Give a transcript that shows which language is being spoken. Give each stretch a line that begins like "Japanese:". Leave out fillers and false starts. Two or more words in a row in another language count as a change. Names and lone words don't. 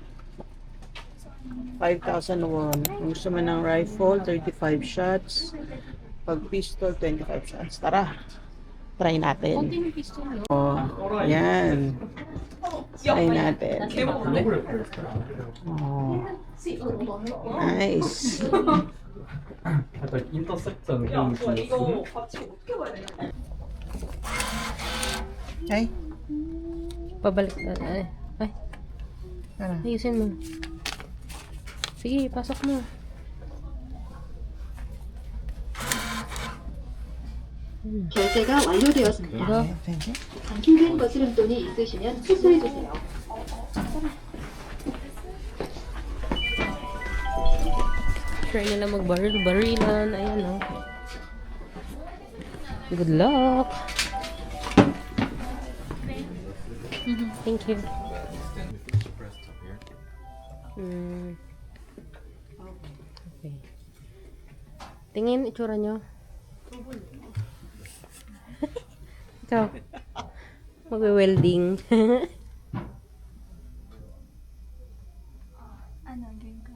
English: 5,000 won.
Filipino: Kung gusto mo ng rifle, 35 shots. Pag pistol, 25 shots. Tara. Try natin. Oh, yan. Try natin.
English: Oh. Nice.
Japanese: あとインターセプターの雰囲気ですね。
Filipino: Ay, Pabalik na. Ay. Ayusin mo. Sige, pasok mo.
Korean: 결제가 완료되었습니다.
English: Go. thank you.
Korean: 방출된 거스름돈이 있으시면 수수해 주세요.
Filipino: Try nila mag-barilan. Ayan, oh.
English: Good luck. Thank you. Okay.
Filipino: Tingin, itsura nyo. Ikaw. Magwe-welding. Ano, drink ka?